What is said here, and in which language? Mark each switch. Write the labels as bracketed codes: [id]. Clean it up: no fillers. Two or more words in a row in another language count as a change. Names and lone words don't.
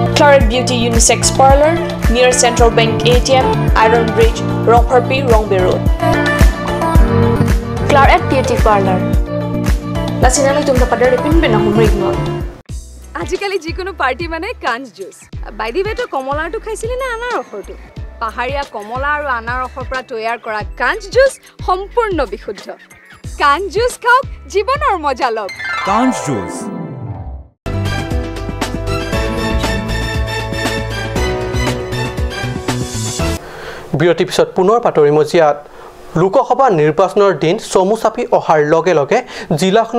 [en] Claret Beauty Unisex Parlor near Central Bank ATM, Iron Bridge, Rongparpi, Rongbe Road. Claret Beauty Parlor. [mjw] Lasinali tum tapada repin bena humrig not. [as] আজিকালি যিকোনো পাৰ্টি মানে কাঞ্জ জুচ বাইদি বেটো কমলাটো খাইছিলি না আনাৰ ৰসটো পাহাৰীয়া কমলা আৰু আনাৰ ৰসৰ পৰা তৈয়াৰ কৰা কাঞ্জ জুচ সম্পূৰ্ণ বিশুদ্ধ কাঞ্জ জুচ খাওক জীৱনৰ মজা লওক কাঞ্জ জুচ বিৰতি পিছত পুনৰ পাতৰি মজিয়াত লোকসভা নিৰ্বাচনৰ দিন চমু চাপি অহাৰ লগে লগে জিলাখনৰ